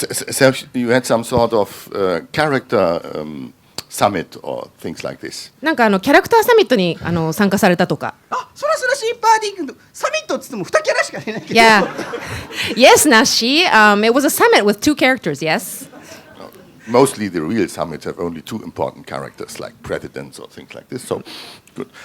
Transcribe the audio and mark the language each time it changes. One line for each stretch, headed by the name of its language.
English: So you had some sort of character summit or things like this.
Japanese: なんかキャラクターサミットに参加されたとか。あ、そらそらしバーディー君とサミットって言っても2キャラしかいないけど。
English: Yeah. Yes, Nashi. It was a summit with 2 characters, yes. Mostly the real summits have only 2 important characters like presidents or things like this. So good.